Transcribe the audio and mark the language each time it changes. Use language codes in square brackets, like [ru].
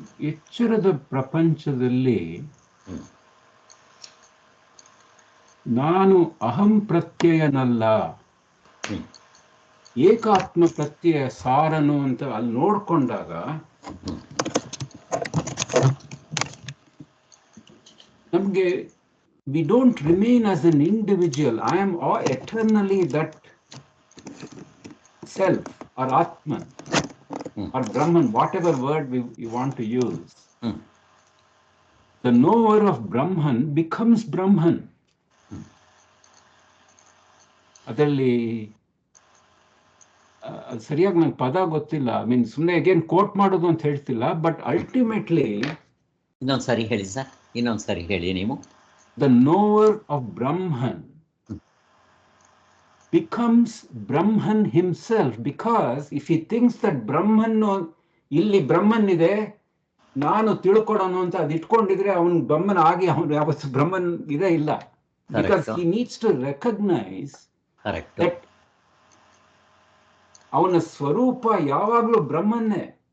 [kn] ಎಚ್ಚರದ ಪ್ರಪಂಚದಲ್ಲಿ ನಾನು ಅಹಂ ಪ್ರತ್ಯಯನಲ್ಲ, ಏಕಾತ್ಮ ಪ್ರತ್ಯಯ ಸಾರನು ಅಂತ ಅಲ್ಲಿ ನೋಡ್ಕೊಂಡಾಗ ನಮಗೆ [en] we don't remain as an individual. I am eternally that self or Atman or Brahman, whatever word you want to use. The knower of Brahman becomes Brahman. [kn] ಅದರಲ್ಲಿ ಸರಿಯಾಗಿ ನಂಗೆ ಪದ ಗೊತ್ತಿಲ್ಲ, ಸುಮ್ಮನೆ ಅಗೇನ್ ಕೋಟ್ ಮಾಡೋದು ಅಂತ ಹೇಳ್ತಿಲ್ಲ, ಬಟ್ ಅಲ್ಟಿಮೇಟ್ಲಿ ಇನ್ನೊಂದ್ಸಾರಿ ಹೇಳಿ ಸರ್, ಇನ್ನೊಂದ್ಸಾರಿ ಹೇಳಿ ನೀವು. [en] The knower of Brahman becomes Brahman himself, because if he thinks that Brahman, [kn] ಇಲ್ಲಿ ಬ್ರಹ್ಮನ್ ಇದೆ ನಾನು ತಿಳ್ಕೊಡೋಣ ಅಂತ ಅದು ಇಟ್ಕೊಂಡಿದ್ರೆ ಅವನು ಬ್ರಹ್ಮನ್ ಆಗಿ ಅವನು ಯಾವತ್ತು ಬ್ರಹ್ಮನ್ ಇದೇ ಇಲ್ಲ. [en] Because he needs to recognize that [kn] ಅವನ ಸ್ವರೂಪ ಯಾವಾಗಲೂ ಬ್ರಹ್ಮನ್ನೇ.